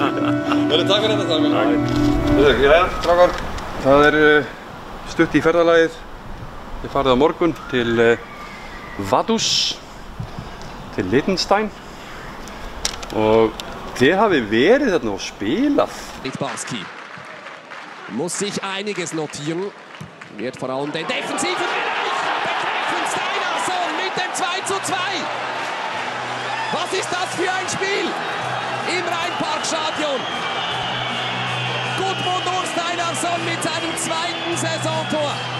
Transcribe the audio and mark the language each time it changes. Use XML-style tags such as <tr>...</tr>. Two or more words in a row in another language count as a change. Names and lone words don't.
<is>Heyrðu, takk fyrir þetta, Gulli. Heyrðu, strákar, það stutt í ferðalagið. Þið farið á morgun til Vaduz, til Liechtenstein og þið hafið verið þarna og spilað.</is> <de>Littbarski muss sich einiges notieren, wird vor allem den defensiven Bereich betreffen. Steinarsson mit dem 2:2. Was ist das für ein Spiel im Rhein-Park-Stadion? Gudmund Steinarsson mit seinem zweiten Saisontor.</de>